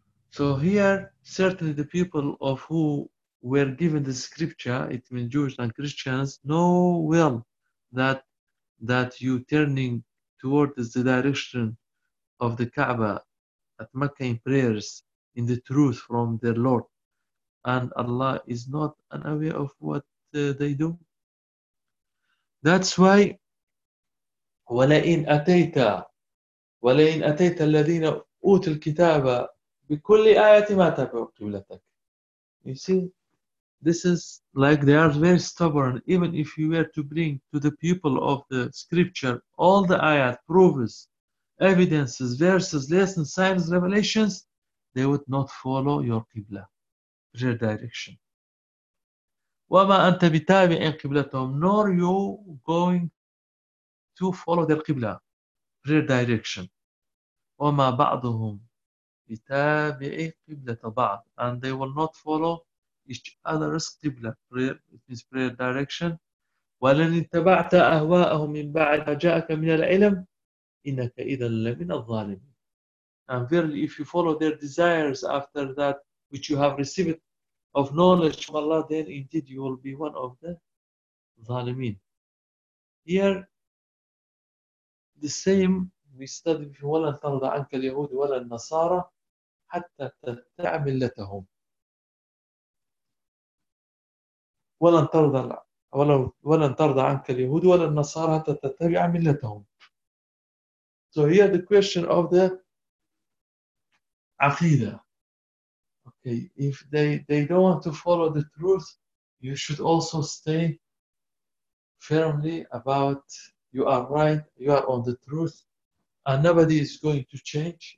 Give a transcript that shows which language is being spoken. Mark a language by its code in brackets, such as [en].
[en] So here, certainly the people of who were given the scripture, it means Jewish and Christians, know well that you turning towards the direction of the Kaaba at Mecca in prayers in the truth from their Lord, and Allah is not unaware of what they do. That's why [ar] وَلَئِنْ أَتَيْتَ الَّذِينَ أُوتُوا الْكِتَابَ بِكُلِّ آيَةٍ مَا تَبِعُوا قِبْلَتَكَ. [en] You see, this is like they are very stubborn. Even if you were to bring to the people of the scripture all the ayat, proofs, evidences, verses, lessons, signs, revelations, they would not follow your qibla, prayer direction. [ar] وَمَا أَنْتَ بِتَابِعٍ قِبْلَتَهُمْ. [en] Nor you going to follow their qibla, prayer direction. [ar] وَمَا بَعْضُهُمْ بِتَابِعِ قِبْلَةَ بَعْضٍ. [en] And they will not follow each other's qibla, prayer, it means prayer direction. [ar] وَلَنِ اتَّبَعْتَ أَهْوَاءَهُمْ مِنْ بَعْدَ جَاءَكَ مِنَ الْعِلَمِ إِنَّكَ إِذَا لَمِنَ الظَّالِمِينَ. [en] And verily, if you follow their desires after that which you have received of knowledge from Allah, then indeed you will be one of the ظالمين. Here, the same we studied, [ar] وَلَنْ تَرْضَ عَنْكَ الْيَهُودِ وَلَا النَّصَارَى حَتَّى تَتَّبِعَ مِلَّتَهُمْ. ولن ترضى ولن ترضى عنك اليهود ولا النصارى حتى تتبع ملتهم. [en] So here the question of the عقيدة. Okay, if they don't want to follow the truth, you should also stay firmly about you are right, you are on the truth, and nobody is going to change.